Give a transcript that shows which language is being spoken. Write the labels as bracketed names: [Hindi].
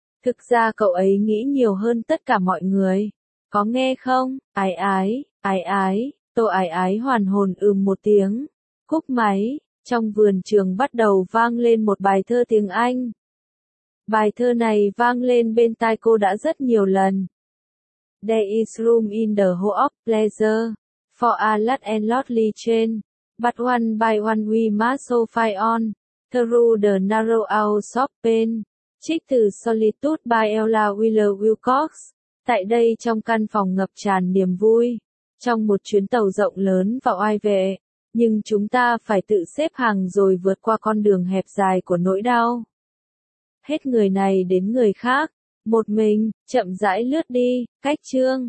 [Vietnamese] Thực ra cậu ấy nghĩ nhiều hơn tất cả mọi người, có nghe không? Ái Ái, Ái Ái, Tô Ái Ái hoàn hồn ừm một tiếng, cúp máy. Trong vườn trường bắt đầu vang lên một bài thơ tiếng Anh. Bài thơ này vang lên bên tai cô đã rất nhiều lần. [English] There is room in the hall of pleasure for a lot and lovely chain. But one by one we must fight on, through the narrow aisles of pain. [Vietnamese] Trích từ Solitude by Ella Wheeler Wilcox. Tại đây trong căn phòng ngập tràn niềm vui, trong một chuyến tàu rộng lớn và oai vệ, nhưng chúng ta phải tự xếp hàng rồi vượt qua con đường hẹp dài của nỗi đau. Hết người này đến người khác, một mình, chậm rãi lướt đi, cách chương.